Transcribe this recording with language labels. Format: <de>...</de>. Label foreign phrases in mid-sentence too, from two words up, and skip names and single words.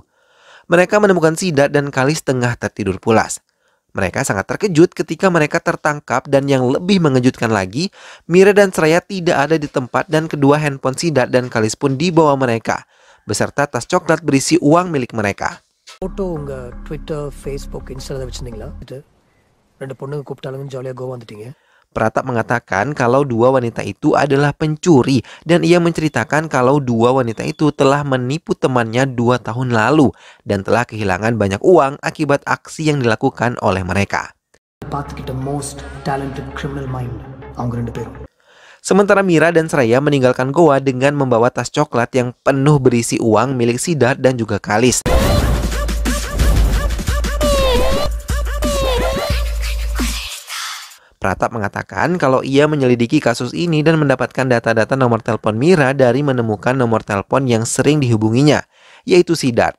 <id>Mereka menemukan Siddharth dan Kalis tengah tertidur pulas. Mereka sangat terkejut ketika mereka tertangkap dan yang lebih mengejutkan lagi, Mira dan Shreya tidak ada di tempat dan kedua handphone Siddharth dan Kalis pun dibawa mereka, beserta tas coklat berisi uang milik mereka.</id> <ta>ஃபோட்டோ உங்கள் ட்விட்டர் ஃபேஸ்புக் இன்ஸ்டாவில் வச்சுருந்தீங்களா? 2 பொண்ணுங்க கூப்பிட்டாலும் ஜாலியாக கோவா வந்துட்டீங்க.</ta> <id>Pratap mengatakan kalau 2 wanita itu adalah pencuri dan ia menceritakan kalau 2 wanita itu telah menipu temannya 2 tahun lalu dan telah kehilangan banyak uang akibat aksi yang dilakukan oleh mereka.</id> <ta>பார்த்துக்கிட்ட</ta> <en>most talented criminal mind</en> <ta>அவங்க 2 பேரும்.</ta> <id>Sementara Mira dan Shreya meninggalkan Goa dengan membawa tas coklat yang penuh berisi uang milik Siddharth dan juga Kalis. Pratap mengatakan kalau ia menyelidiki kasus ini dan mendapatkan data-data nomor telepon Mira dari menemukan nomor telepon yang sering dihubunginya, yaitu Siddharth.</id>